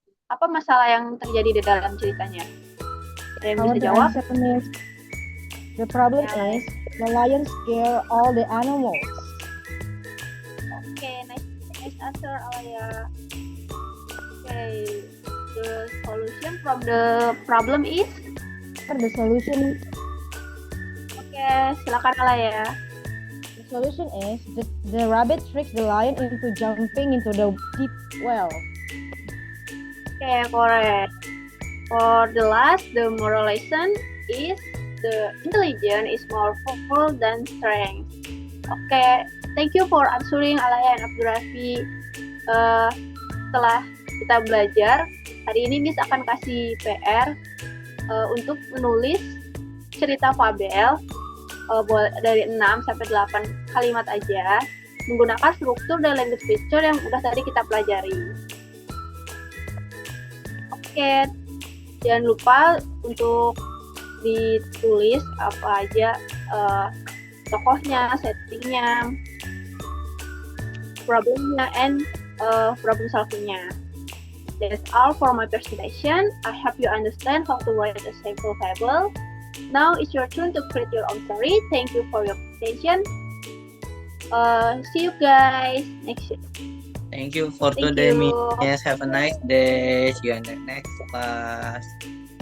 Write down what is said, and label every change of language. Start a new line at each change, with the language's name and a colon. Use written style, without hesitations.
Indonesian: Apa masalah yang terjadi di dalam ceritanya? Ada yang bisa jawab?
English: Answer, Miss. The problem is the lion scare all the animals. Okay, nice answer, Alaya. Okay, the solution from the problem is? The solution.
Indonesian: Okay, silakan Alaya.
English: The solution is the rabbit tricks the lion into jumping into the deep well. Okay, correct. For the last, the moral lesson is the intelligence is more powerful than strength. Okay, thank you for answering Alaya and Abdurrafi.
Indonesian: Setelah kita belajar, hari ini Miss akan kasih PR untuk menulis cerita fabel dari 6 sampai 8 kalimat aja menggunakan struktur dan language feature yang udah tadi kita pelajari. Oke, jangan lupa untuk ditulis apa aja tokohnya, settingnya, problemnya, and problem solvingnya.
English: That's all for my presentation. I hope you understand how to write a simple fable. Now it's your turn to create your own story. Thank you for your attention. See you guys next year. Thank you for today, Miss. Have a nice day. See you in the next class.